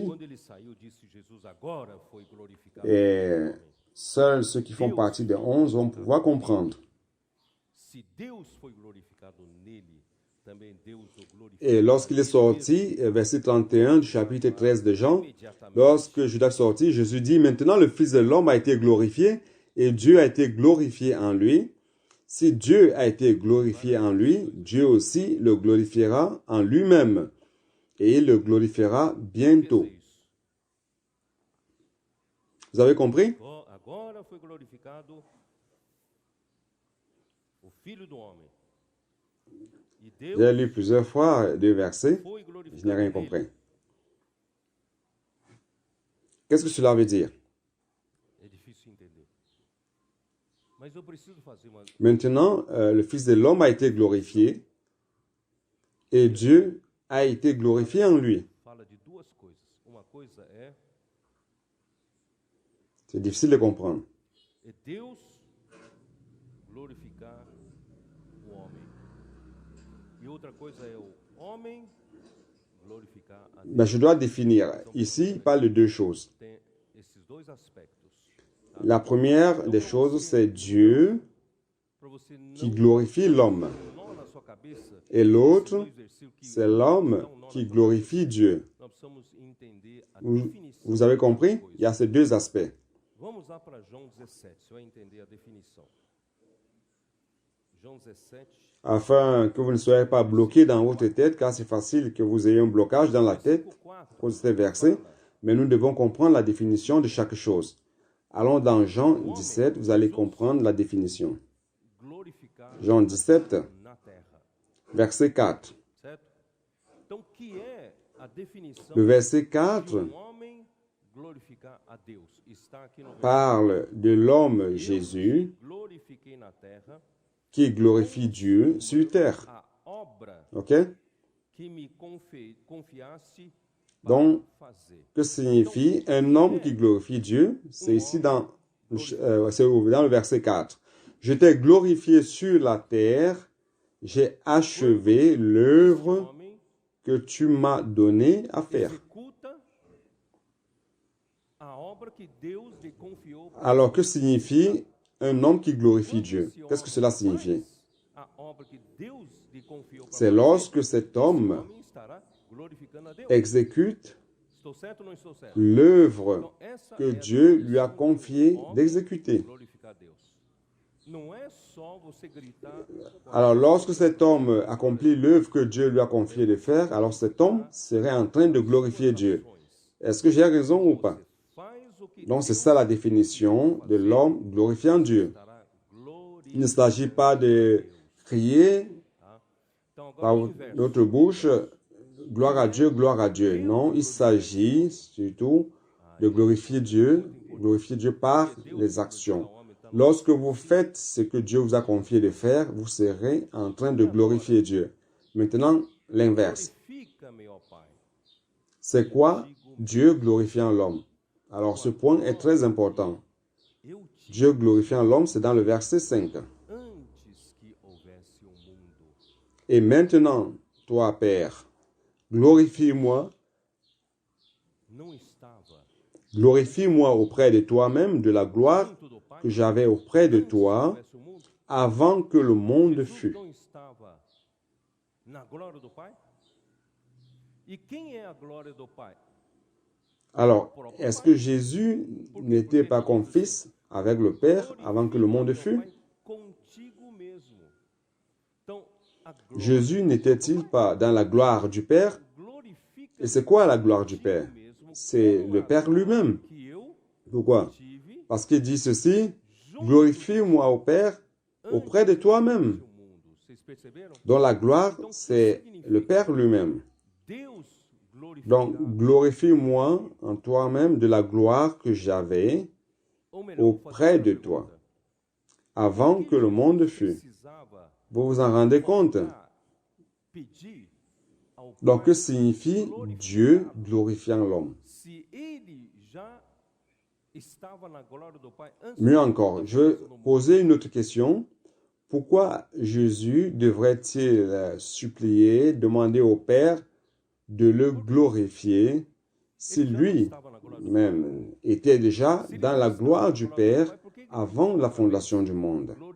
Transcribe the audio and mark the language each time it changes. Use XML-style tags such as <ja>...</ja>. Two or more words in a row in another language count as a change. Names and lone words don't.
<pt>Quando ele saiu, disse Jesus: agora foi glorificado o</pt> <fr>Et</fr> <pt>Filho do homem.</pt> <fr>seuls ceux qui font partie des 11 vont pouvoir comprendre.</fr> <pt>Se Deus foi glorificado nele, também Deus o glorificou.</pt> <fr>Et lorsqu'il est sorti, verset 31 du chapitre 13 de Jean, lorsque Judas est sorti, Jésus dit, maintenant le Fils de l'homme a été glorifié et Dieu a été glorifié en lui. Si Dieu a été glorifié en lui, Dieu aussi le glorifiera en lui-même et il le glorifiera bientôt. Vous avez compris?</fr> <pt>Agora foi glorificado o Filho do homem. E Deus</pt> <fr>J'ai lu plusieurs fois deux versets,</fr> <pt>foi</pt> <fr>je n'ai</fr> <pt>glorificado</pt> <fr>rien</fr> <pt>nele.</pt> <fr>compris. Qu'est-ce que cela veut dire?</fr> <pt>É difícil entender. Mas eu preciso fazer uma.</pt> <fr>Maintenant, le Fils de l'homme a été glorifié et Dieu a été glorifié en lui.</fr> <pt>Fala de duas coisas. Uma coisa é</pt> <fr>C'est difficile de comprendre.</fr> <pt>Deus glorificar o homem. E outra coisa é o homem glorificar a Deus.</pt> <fr>Mais je dois définir. Ici, il parle de deux choses.</fr> <pt>Tem esses dois aspectos.</pt> <fr>La première des choses, c'est Dieu</fr> <pt>Para você</pt> <fr>qui</fr> <pt>não</pt> <fr>glorifie l'homme.</fr> <pt>nó na sua cabeça,</pt> <fr>Et l'autre,</fr> <pt>dois versículos que</pt> <fr>c'est l'homme qui glorifie Dieu.</fr> <pt>nós precisamos entender a</pt> <fr>Vous,</fr> <pt>definição.</pt> <fr>vous avez compris? Il y a ces deux aspects.</fr> <pt>Vamos lá para João 17, você vai entender a definição. João 17,</pt> <fr>Afin que vous ne soyez pas bloqués dans votre tête, car c'est facile que vous ayez un blocage dans la tête</fr> <pt>versículo 4.</pt> <fr>pour ces versets, mais nous devons comprendre la définition de chaque chose. Allons dans Jean 17, vous allez comprendre la définition.</fr> <pt>Glorificar</pt> <fr>Jean 17,</fr> <pt>na terra.</pt> <fr>verset 4.</fr> <pt>Certo? Então, que é a definição</pt> <fr>Le verset</fr> <pt>de</pt> <fr>4</fr> <pt>homem glorificar a Deus? Está aqui no versículo.</pt> <fr>parle de l'homme Jésus</fr> <pt>Glorifiquei na terra</pt> <fr>qui glorifie Dieu sur terre.</fr> <pt>a obra Ok? que me confiasse</pt> <fr>Donc,</fr> <pt>fazer.</pt> <fr>que signifie un homme qui glorifie Dieu? C'est ici dans le verset 4. Je t'ai glorifié sur la terre, j'ai achevé l'œuvre</fr> <pt>Homem</pt> <fr>que tu m'as donné à faire.</fr> <pt>executa a obra que Deus lhe confiou.</pt> <fr>Alors, que signifie un homme qui glorifie Dieu? Qu'est-ce que cela signifie?</fr> <pt>A obra que Deus lhe confiou para</pt> <fr>C'est lorsque cet homme</fr> <pt>homem estará glorificando a Deus.</pt> <fr>exécute</fr> <pt>Estou certo ou não estou certo?</pt> <fr>l'œuvre</fr> <pt>Então, essa</pt> <fr>que</fr> <pt>é a</pt> <fr>Dieu lui a</fr> <pt>definição</pt> <fr>confié</fr> <pt>do homem</pt> <fr>d'exécuter.</fr> <pt>glorificar Deus. Não é só você gritar</pt> <fr>Alors, lorsque cet homme accomplit l'œuvre que Dieu lui a confié de faire, alors cet homme serait en train de glorifier Dieu. Est-ce que j'ai raison ou pas?</fr> <pt>faz o que</pt> <fr>Donc, c'est ça la définition de l'homme glorifiant Dieu.</fr> <pt>estará</pt> <fr>Il</fr> <pt>glorificando.</pt> <fr>ne s'agit pas de crier</fr> <pt>Então, agora</pt> <fr>par</fr> <pt>o inverso.</pt> <fr>notre bouche, gloire à Dieu, gloire à Dieu. Non, il s'agit surtout de glorifier Dieu par les actions. Lorsque vous faites ce que Dieu vous a confié de faire, vous serez en train de glorifier Dieu. Maintenant, l'inverse.</fr> <pt>Glorifica-me, ó Pai.</pt> <fr>C'est quoi Dieu glorifiant l'homme? Alors, ce point est très important.</fr> <pt>Eu te</pt> <fr>Dieu glorifiant l'homme, c'est dans le verset 5.</fr> <pt>antes que houvesse o mundo.</pt> <fr>Et maintenant, toi, Père, glorifie-moi,</fr> <pt>Não estava</pt> <fr>glorifie-moi auprès de toi-même de la gloire</fr> <pt>junto do Pai</pt> <fr>que j'avais auprès de</fr> <pt>antes que</pt> <fr>toi</fr> <pt>houvesse o mundo.</pt> <fr>avant que le monde</fr> <pt>Jesus</pt> <fr>fût.</fr> <pt>não estava na glória do Pai? E quem é a glória do Pai?</pt> <fr>Alors, est-ce que Jésus n'était pas comme fils avec le Père avant que le monde fût?</fr> <pt>Contigo mesmo. Então, a glória</pt> <fr>Jésus n'était-il pas dans la gloire du Père?</fr> <pt>glorifica</pt> <fr>Et c'est quoi la gloire du Père? C'est le Père lui-même.</fr> <pt>que eu</pt> <fr>Pourquoi?</fr> <pt>tive</pt> <fr>Parce qu'il dit ceci, glorifie-moi au Père auprès de toi-même.</fr> <pt>no mundo. Vocês perceberam?</pt> <fr>Dont la gloire, c'est le Père lui-même.</fr> <pt>Deus glorifica,</pt> <fr>Donc, glorifie-moi en toi-même de la gloire que j'avais</fr> <pt>ou melhor, vou fazer</pt> <fr>auprès</fr> <pt>outra</pt> <fr>de</fr> <pt>pergunta.</pt> <fr>toi, avant que le monde fût.</fr> <pt>Precisava</pt> <fr>Vous vous en rendez compte?</fr> <pt>pedir ao</pt> <fr>Donc,</fr> <pt>Pai</pt> <fr>que signifie Dieu glorifiant l'homme?</fr> <pt>se ele já</pt> <fr>Mieux encore, je vais poser une autre question. Pourquoi Jésus devrait-il supplier, demander au Père de le glorifier si lui-même était déjà dans la gloire du Père avant la fondation du monde?</fr>